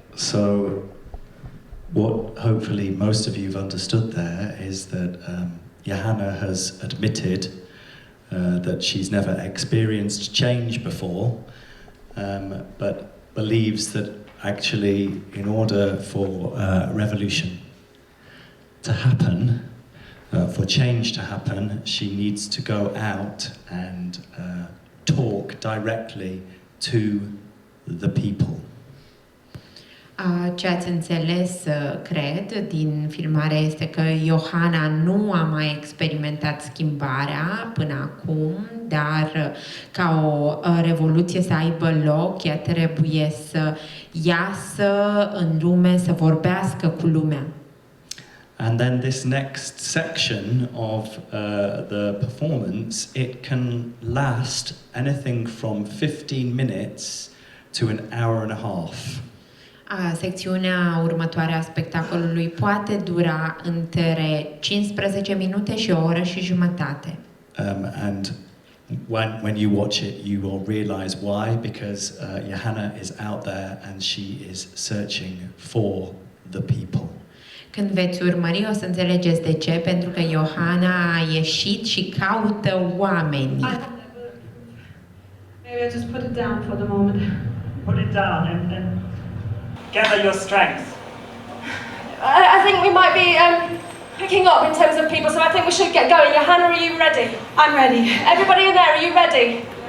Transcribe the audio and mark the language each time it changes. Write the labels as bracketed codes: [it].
[en] So, what hopefully most of you have understood there is that Johanna has admitted that she's never experienced change before, but believes that actually in order for revolution to happen, for change to happen, she needs to go out and talk directly to the people. [ro] Ce ați înțeles, cred, din filmare este că Johanna nu a mai experimentat schimbarea până acum, dar ca o revoluție să aibă loc, ea trebuie să iasă în lume, să vorbească cu lumea. [en] And then this next section of the performance, it can last anything from 15 minutes to an hour and a half. [ro] Secțiunea următoare a spectacolului poate dura între 15 minute și o oră și jumătate. [en] And when you watch it, you will realize why, because Johanna is out there and she is searching for the people. [ro] Când veți urmări, o să înțelegeți de ce, pentru că Johanna a ieșit și caută oamenii. [en] Maybe I'll just put it down for the moment. Put it down and gather your strength. I think we might be picking up in terms of people, so I think we should get going. Johanna, are you ready? I'm ready. Everybody in there, are you ready?